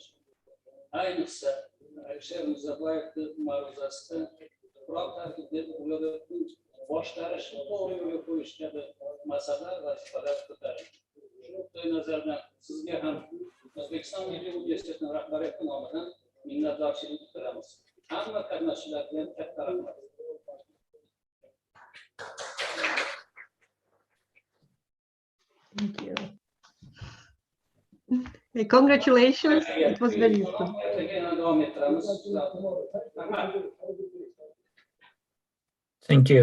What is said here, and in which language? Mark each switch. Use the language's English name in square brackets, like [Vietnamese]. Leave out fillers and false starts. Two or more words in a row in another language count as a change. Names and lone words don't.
[Uzbek] Ayniqsa Alisher Mirzaboyevning ma'ruzasida Qur'on tarkibida ularni boshqarishni to'g'ri yo'lga qo'yish kabi masalalar va vazifalar ko'tarildi. Shu nazardan sizga ham O'zbekiston Milliy universitetining rahbariyati nomidan minnatdorchilik bildiramiz. Hamma qatnashchilarga katta rahmat. [English] Thank you. Congratulations. It was very useful. Thank you.